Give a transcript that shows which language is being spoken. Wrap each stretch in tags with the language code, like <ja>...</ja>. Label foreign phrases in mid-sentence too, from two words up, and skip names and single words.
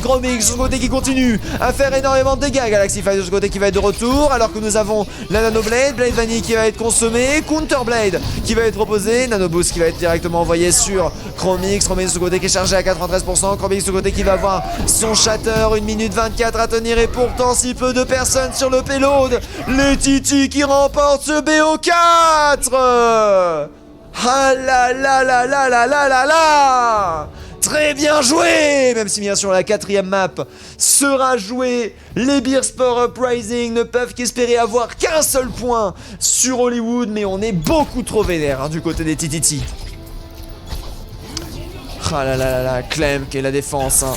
<fr>Chromix de ce côté qui continue à faire énormément de dégâts. Galaxy Fight de ce côté qui va être de retour alors que nous avons la Nano Blade, Blade Vanille qui va être consommée, Counter Blade qui va être proposé, Nano Boost qui va être directement envoyé sur Chromix. Chromix de ce côté qui est chargé à 93%, Chromix de ce côté qui va avoir son shatter, 1 minute 24 à tenir et pourtant si peu de personnes sur le payload. Les Titi qui remportent ce BO4. Ah là là là là là là là là. Très bien joué. Même si bien sûr la 4ème map sera jouée, les Beersport Uprising ne peuvent qu'espérer avoir qu'un seul point sur Hollywood, mais on est beaucoup trop vénère hein, du côté des TTT. Ah là là là là, Clem qui est la défense hein.</fr>